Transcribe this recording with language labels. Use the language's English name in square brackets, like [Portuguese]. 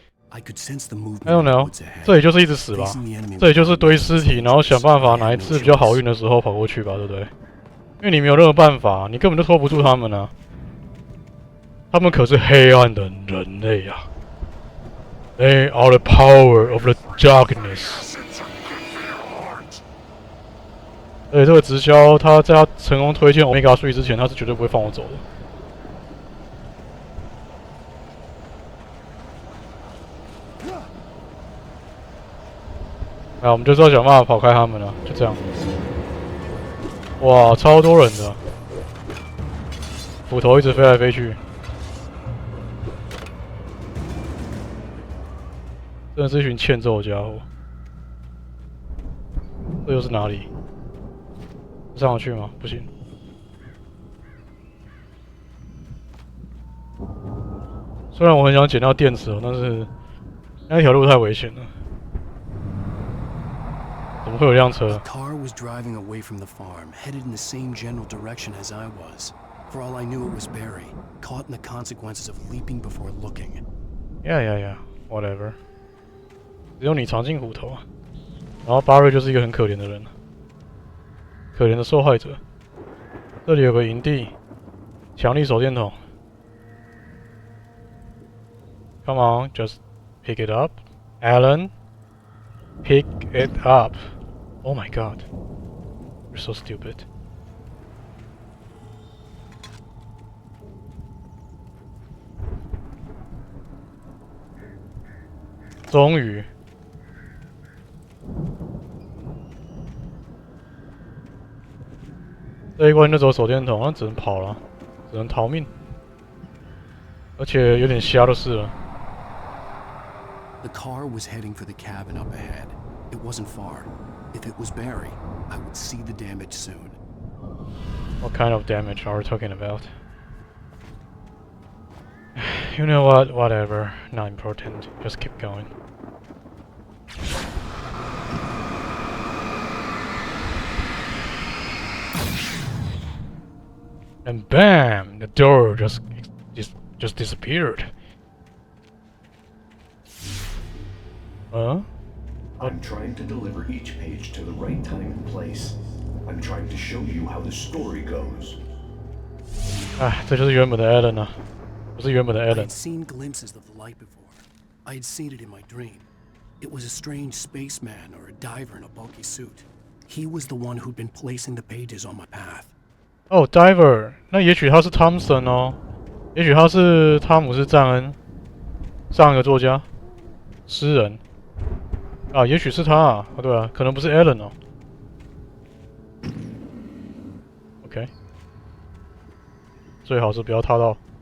[English] I don't know， [Chinese] 这里就是一直死吧，这里就是堆尸体，然后想办法哪一次比较好运的时候跑过去吧，对不对？因为你没有任何办法，你根本就拖不住他们啊！他们可是黑暗的人类啊！ [English] They are the power of the darkness. [Chinese] 而且这个直销，他在他成功推荐 Omega 3之前，他是绝对不会放我走的。那我们就是要想办法跑开他们了，就这样。哇，超多人的，斧头一直飞来飞去。真的是一群欠揍的家伙。这又是哪里？上得去吗？不行。虽然我很想捡到电池，但是那条路太危险了。怎么会有辆车 [English] A car was driving away from the farm, headed in the same general direction as I was. For all I knew, it was Barry, caught in the consequences of leaping before looking. Yeah, whatever. [Chinese] 只有你尝尽苦头啊！然后巴瑞就是一个很可怜的人，可怜的受害者。这里有个营地，强力手电筒。 [English] Come on, just pick it up, Alan. Pick it up. Oh my god, you're so stupid. [Chinese] 终于。这一关就走手电筒，那只能跑了，只能逃命，而且有点瞎就是了。 [English] The car was heading for the cabin up ahead. It wasn't far. If it was Barry, I would see the damage soon. What kind of damage are we talking about? You know what? Whatever. Not important. Just keep going. And bam! The door just disappeared. Huh? I'm trying to deliver each page to the right time and place. I'm trying to show you how the story goes. [Chinese] 哎，这就是原本的 Alan 啊，不是原本的 [English] I Alan。 had seen glimpses of the light before. I had seen it in my dream. It was a strange spaceman or a diver in a bulky suit. He was the one who'd been placing the pages on my path. [Chinese] 哦 ，Diver， 那也许他是 Thompson 哦，也许他是汤姆斯·赞恩，上一个作家、诗人啊，也许是他啊，对啊，可能不是 Alan 哦。 OK， 最好是不要踏到。